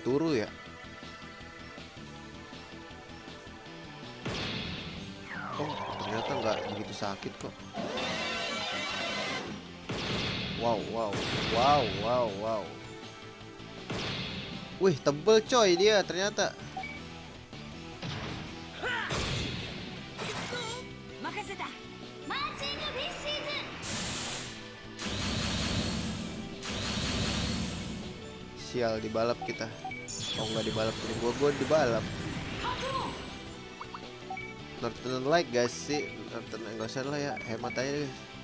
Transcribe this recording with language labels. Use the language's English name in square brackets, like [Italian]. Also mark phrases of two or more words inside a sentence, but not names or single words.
[Indonesian] Oh turu ya. ternyata nggak begitu sakit kok. Wow, wow, wow, wow, wow. Wih, tebel coy dia ternyata. [Japanese] 任せた。マーチングフィッシーズ [Indonesian] Sial, dibalap kita. Oh nggak dibalap, ini gua dibalap. Northern Light guys sih, Northern nggak usah lah ya, hemat aja guys.